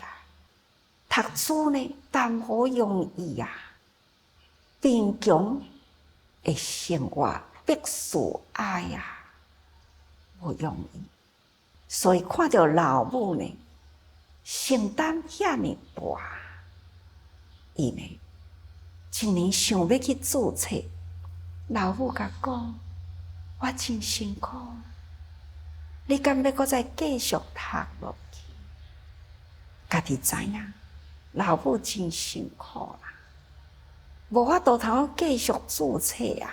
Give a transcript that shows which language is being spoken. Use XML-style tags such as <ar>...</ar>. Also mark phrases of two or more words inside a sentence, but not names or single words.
<nan>读书呢，淡薄容易啊，贫穷的生活必须爱啊，无容易。所以看到老母呢，承担遐尼大，伊呢，一年想要去注册。老母甲讲：“我真辛苦，你敢要搁再继续读落去？” 家己知影，老母真辛苦啦，无法度通继续注册啊。</nan>